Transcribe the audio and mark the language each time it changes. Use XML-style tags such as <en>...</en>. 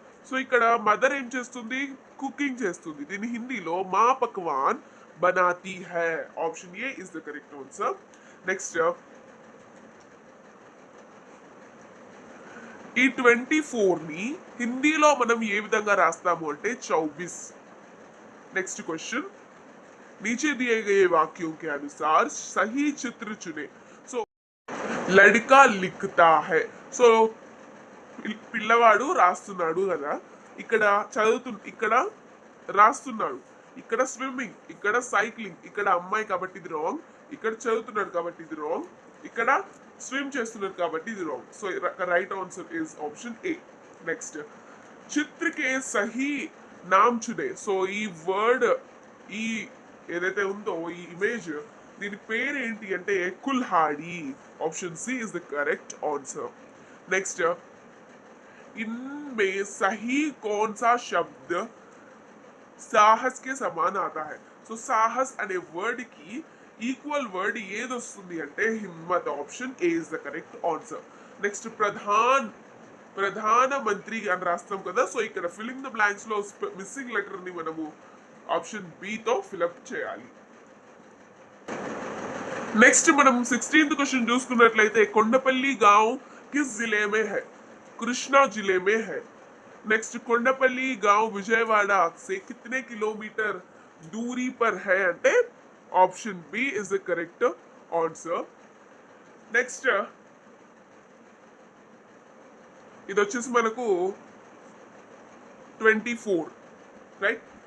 <te>So ఇక్కడ mother ఏం చేస్తుంది? కుకింగ్ చేస్తుంది. దీని హిందీలో</te> <hi>మా pakwan బనాతీ high.</hi> <en>Option A is the correct answer.</en> <te>Next ఈ 24 ని హిందీలో మనం ఏ విధంగా రాస్తాము అంటే 24.</te> <en>next question,</en> <hi>नीचे दिए गए वाक्यों के अनुसार सही चित्र चुने. So లడికా లిఖతా high.</hi> <te>సో పిల్లవాడు రాస్తున్నాడు కదా, ఇక్కడ ఇక్కడ రాస్తున్నాడు, ఇక్కడ స్విమ్మింగ్, ఇక్కడ సైక్లింగ్, ఇక్కడ అమ్మాయి కాబట్టి ఇది రాంగ్, ఇక్కడ చదువుతున్నాడు కాబట్టి ఇది రాంగ్, ఇక్కడ స్విమ్ చేస్తున్నారు కాబట్టి ఇది wrong.</te> <en>So right answer is option A. Next</en> <hi>చిత్రకే Sahih NAM చునే.</hi> <te>So ఈ వర్డ్, ఈ ఏదైతే ఉందో ఈ ఇమేజ్, దీని పేరు ఏంటి అంటే కుల్హాడి.</te> <en>Option C is the correct answer.</en> <hi>Next इनमें सही कौन सा शब्द साहस के समान आता है.</hi> <te>సో సాహస్ అనే వర్డ్ కి ఈక్వల్ వర్డ్ ఏది వస్తుంది అంటే Himmat.</te> <en>Option A is the correct answer. Next</en> <te>ప్రధానమంత్రి అని రాస్తాం కదా. సో ఇక్కడ ఫిల్లింగ్ ద బ్లాంక్స్ లో మిస్సింగ్ లెటర్ ని మనము ఆప్షన్ బి తో ఫిల్అప్ చేయాలి. నెక్స్ట్ మనం 16th క్వశ్చన్ చూసుకున్నట్లయితే</te> <hi>కొండపల్లి గాంవ్ కిస్ జిలే మే హై? कृष्णा जिले में है. नेक्स्ट कोंडापल्ली गांव विजयवाड़ा से कितने किलोमीटर दूरी पर है అంటే</hi> <en>Option B is the correct answer.</en> <te>Next ఇది వచ్చేసి మనకు 24, రైట్?</te>